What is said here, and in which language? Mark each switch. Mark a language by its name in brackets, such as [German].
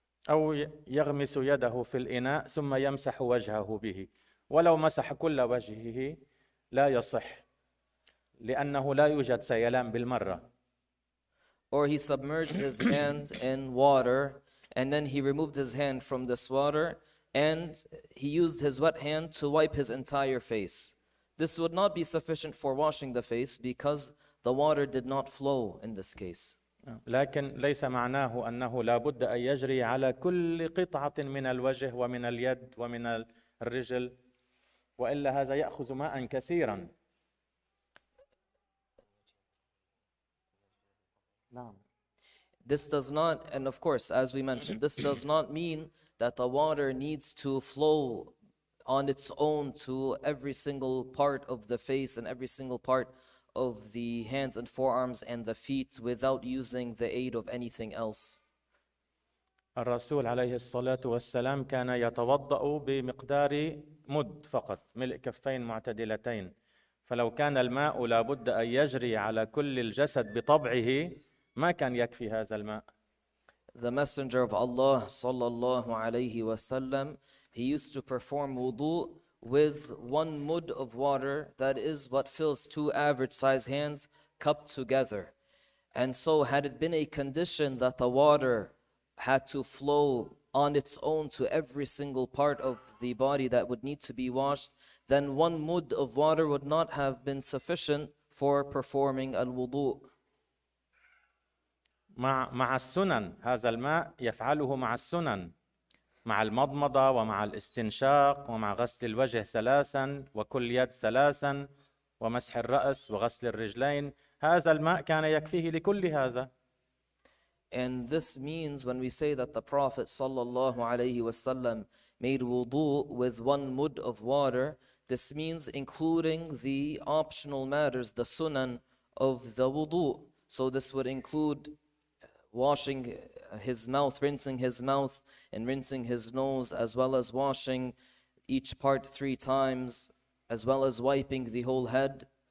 [Arabic] أو يغمس يده في الإناء ثم يمسح وجهه به، ولو مسح كل وجهه لا يصح لأنه لا يوجد سيلان بالمرة. [English] Or he submerged his hand in water and then he removed his hand from this water and he used his wet hand to wipe his entire face. This would not be sufficient for washing the face because the water did not flow in this case. [Arabic] لكن ليس معناه أنه لا بد أن يجري على كل قطعة من الوجه ومن اليد ومن الرجل، وإلا هذا يأخذ ماء كثيرا. نعم. [English] This does not, and of course, as we mentioned, this does not mean that the water needs to flow on its own to every single part of the face and every single part of the hands and forearms and the feet without using the aid of anything else. [Arabic] الرسول عليه الصلاة والسلام كان يتوضأ بمقدار مد فقط، ملء كفين معتدلتين، فلو كان الماء لا بد أن يجري على كل الجسد بطبعه ما كان يكفي هذا الماء. [English] The Messenger of Allah [Arabic] sallallahu alayhi wasallam, [English] he used to perform wudu with one mud of water, that is what fills two average size hands cupped together. And so had it been a condition that the water had to flow on its own to every single part of the body that would need to be washed, then one mud of water would not have been sufficient for performing al-wudu. [Arabic] مع السنن، هذا الماء يفعله مع السنن، مع المضمضة ومع الاستنشاق ومع غسل الوجه ثلاثا وكل يد ثلاثا ومسح الرأس وغسل الرجلين، هذا الماء كان يكفيه لكل هذا. [English] And this means when we say that the Prophet [Arabic] sallallahu alaihi wasallam [English] made wudu with one mud of water, this means including the optional matters, the sunan of the wudu. So this would include washing his mouth, rinsing his mouth and rinsing his nose, as well as washing each part 3 times, as well as wiping the whole head.